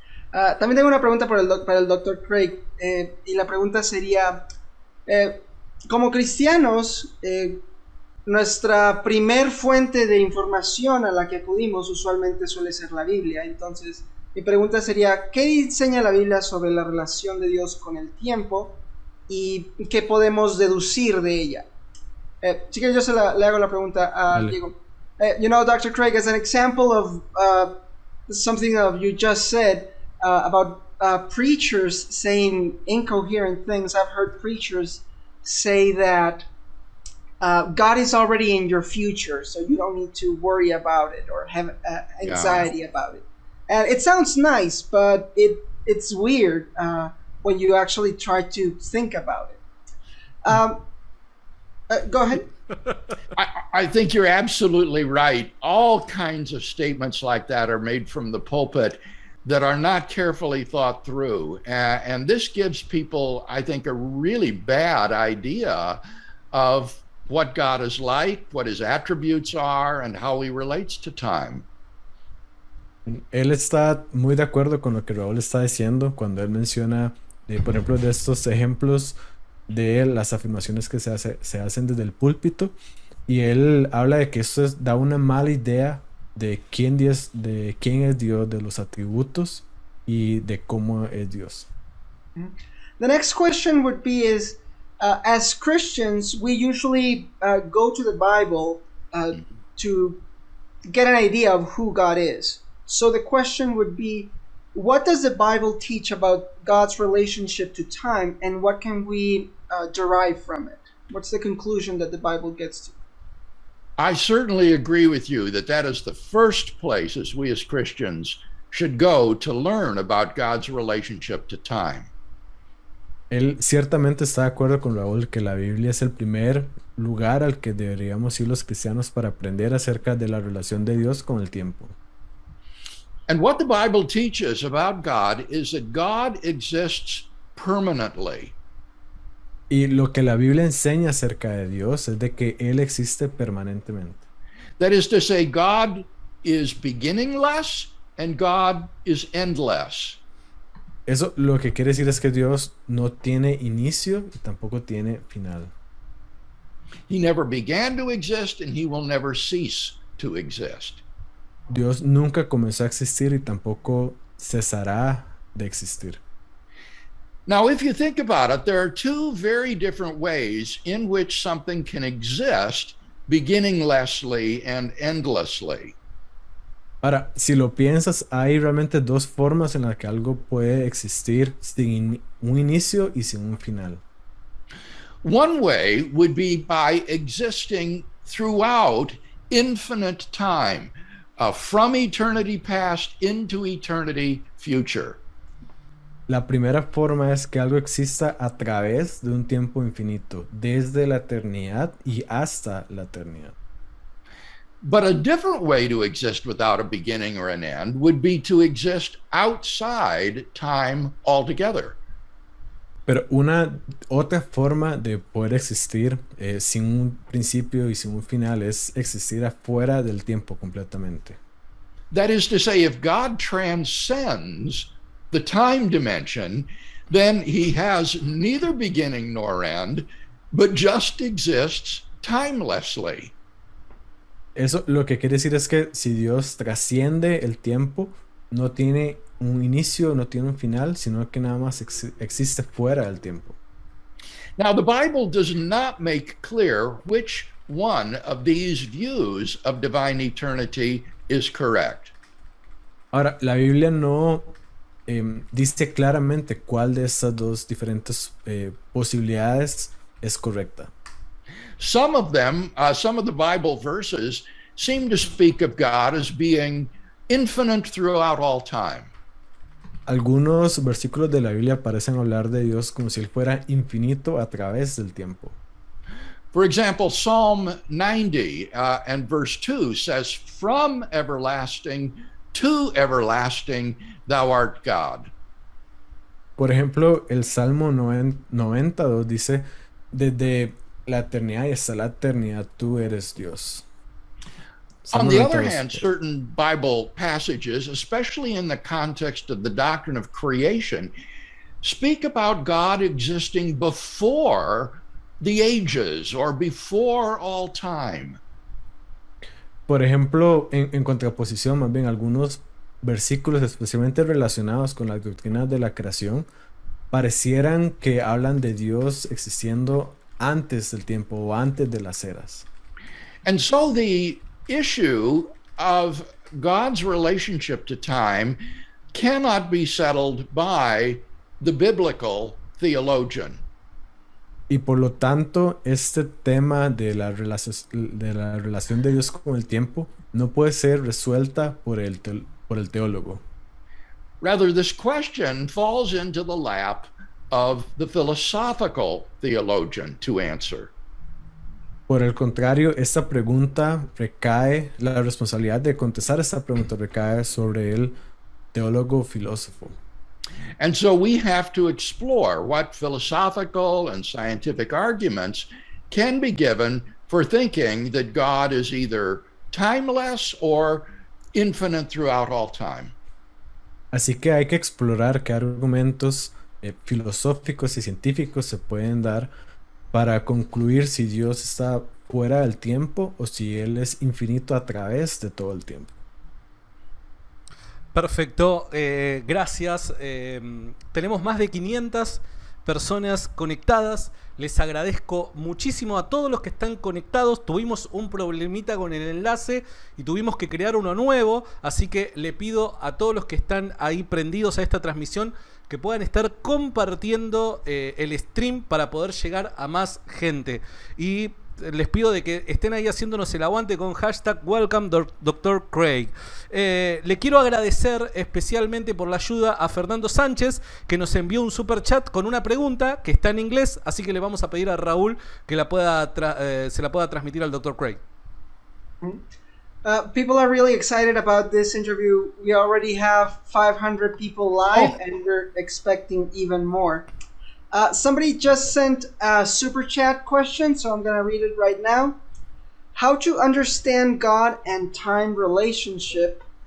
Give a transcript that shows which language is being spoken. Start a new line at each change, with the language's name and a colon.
Spanish: También tengo una pregunta para el Dr. Craig, y la pregunta sería, como cristianos, nuestra primer fuente de información a la que acudimos usualmente suele ser la Biblia. Entonces, mi pregunta sería, ¿qué enseña la Biblia sobre la relación de Dios con el tiempo y qué podemos deducir de ella? Así que yo le hago la pregunta a Diego.
English: You know, Dr. Craig, as an example of something that you just said about preachers saying incoherent things, I've heard preachers say that God is already in your future, so you don't need to worry about it or have anxiety about it. And it sounds nice, but it's weird when you actually try to think about it. Go ahead. I think you're absolutely right. All kinds of statements like that are made from the pulpit that are not carefully thought through. And this gives people, I think, a really bad idea of what God is like, what his attributes are, and how he relates to time.
Spanish: Él está muy de acuerdo con lo que Raúl está diciendo cuando él menciona, por ejemplo, de estos ejemplos de las afirmaciones que se hacen desde el púlpito, y él habla de que esto da una mala idea de quién es Dios, de los atributos y de cómo es Dios.
English: The next question would be as Christians, we usually go to the Bible to get an idea of who God is. So the question would be, what does the Bible teach about God's relationship to time, and what can we derive from it? What's the conclusion that the Bible gets to? I certainly agree with you that is the first place as we as Christians should go to learn about God's relationship to time.
Spanish: Él ciertamente está de acuerdo con Raúl que la Biblia es el primer lugar al que deberíamos ir los cristianos para aprender acerca de la relación de Dios con el tiempo.
English: And what the Bible teaches about God is that God exists permanently.
Spanish: Y lo que la Biblia enseña acerca de Dios es de que Él existe permanentemente.
English: That is to say, God is beginningless and God is endless.
Spanish: Eso lo que quiere decir es que Dios no tiene inicio y tampoco tiene final.
English: He never began to exist and he will never cease to exist.
Spanish: Dios nunca comenzó a existir y tampoco cesará de existir.
English: Now, if you think about it, there are two very different ways in which something can exist beginninglessly and endlessly.
Spanish: Ahora, si lo piensas, hay realmente dos formas en las que algo puede existir sin un inicio y sin un final.
English: One way would be by existing throughout infinite time, from eternity past into eternity future.
Spanish: La primera forma es que algo exista a través de un tiempo infinito, desde la eternidad y hasta la eternidad.
English: But a different way to exist without a beginning or an end would be to exist outside time altogether.
Spanish: Pero una otra forma de poder existir sin un principio y sin un final es existir afuera del tiempo completamente.
English: That is to say, if God transcends the time dimension, then he has neither beginning nor end, but just exists timelessly.
Spanish: Eso lo que quiere decir es que si Dios trasciende el tiempo, no tiene un inicio, no tiene un final, sino que nada más existe fuera del tiempo.
English: Now, the Bible does not make clear which one of these views of divine eternity is correct.
Spanish: Ahora, la Biblia no dice claramente cuál de estas dos diferentes posibilidades es correcta.
English: Some of them, some of the Bible verses seem to speak of God as being infinite throughout all time.
Spanish: Algunos versículos de la Biblia parecen hablar de Dios como si él fuera infinito a través del tiempo.
English: For example, Psalm 90 and verse 2 says, "From everlasting to everlasting, thou art God."
Spanish: Por ejemplo, el Salmo 92 dice, desde la eternidad y hasta la eternidad tú eres Dios.
English: On
Spanish: Salmo
English: the other
Spanish: 92.
English: hand, certain Bible passages, especially in the context of the doctrine of creation, speak about God existing before the ages or before all time.
Spanish: Por ejemplo, en contraposición, más bien algunos versículos especialmente relacionados con las doctrinas de la creación parecieran que hablan de Dios existiendo antes del tiempo o antes de las eras.
English: And so the issue of God's relationship to time cannot be settled by the biblical theologian.
Spanish: Y por lo tanto, este tema de la relación de Dios con el tiempo no puede ser resuelta por el teólogo.
English: Rather, this question falls into the lap of the philosophical theologian to answer.
Spanish: Por el contrario, la responsabilidad de contestar esta pregunta recae sobre el teólogo filósofo.
English: And so we have to explore what philosophical and scientific arguments can be given for thinking that God is either timeless or infinite throughout all time.
Spanish: Así que hay que explorar qué argumentos filosóficos y científicos se pueden dar para concluir si Dios está fuera del tiempo o si Él es infinito a través de todo el tiempo. Perfecto, gracias. Tenemos más de 500 personas conectadas. Les agradezco muchísimo a todos los que están conectados. Tuvimos un problemita con el enlace y tuvimos que crear uno nuevo. Así que le pido a todos los que están ahí prendidos a esta transmisión que puedan estar compartiendo el stream para poder llegar a más gente. Y les pido de que estén ahí haciéndonos el aguante con hashtag
English: Welcome Dr. Craig.
Spanish: Le quiero agradecer especialmente por la ayuda a Fernando Sánchez, que nos envió un super chat con una pregunta que está en inglés, así que le vamos a pedir a Raúl que se la pueda transmitir al Dr. Craig.
English: People are really excited about this interview. We already have 500 people live, and we're expecting even more. Somebody just sent a super chat question, so I'm going to read it right now. How to understand God and time relationship.